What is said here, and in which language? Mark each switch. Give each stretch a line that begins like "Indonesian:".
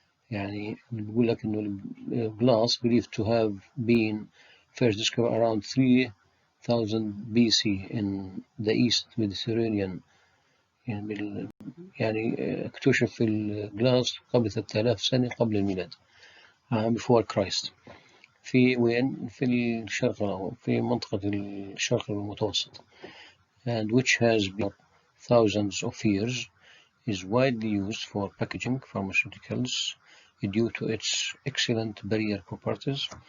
Arabic: يعني بيقول لك إنه
English: glass believed to have been first discovered around 3000 BC in the East Mediterranean.
Arabic: يعني اكتشف الجلاس قبل 3000 سنة قبل الميلاد،
English: before Christ.
Arabic: في وين؟ في الشرق الأوسط، في منطقة الشرق المتوسط.
English: And which has been thousands of years, is widely used for packaging pharmaceuticals due to its excellent barrier properties.